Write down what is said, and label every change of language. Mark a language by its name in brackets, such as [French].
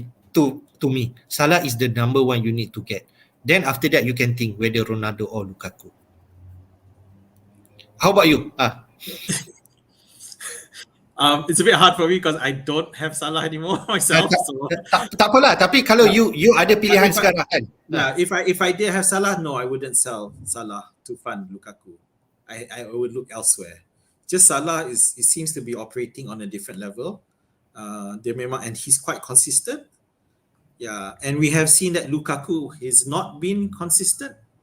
[English] To me, Salah is the number one you need to get. Then after that you can think whether Ronaldo or Lukaku. How about you? It's a bit hard for me because I don't have Salah anymore myself. [Malay] Tak apalah, tapi kalau you ada pilihan sekarang kan. [English] If I did have Salah, no, I wouldn't sell Salah to fund Lukaku. I would look elsewhere. Just Salah it seems to be operating on a different level. And he's quite consistent. Yeah, and we have seen that Lukaku has not been consistent.